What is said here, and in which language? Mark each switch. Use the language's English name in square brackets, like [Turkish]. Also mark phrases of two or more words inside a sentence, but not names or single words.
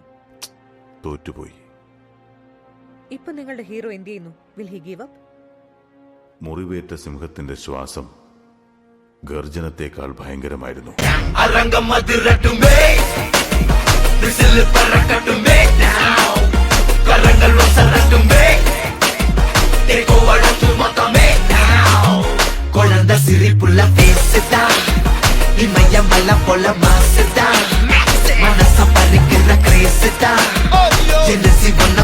[Malayalam] തോറ്റുപോയി. ഇപ്പൊ നിങ്ങളുടെ ഹീറോ എന്ത് ചെയ്യുന്നു? [English] Will he give up? [Malayalam] മുറിവേറ്റ സിംഹത്തിന്റെ ശ്വാസം ഗർജനത്തെക്കാൾ ഭയങ്കരമായിരുന്നു. [Tamil] சிரிப்புள்ள பேசுதா இமயமல்ல போல மாசுதா மனச பறிக்கிற கிரேசுதா ஜெனசி ஒன்ன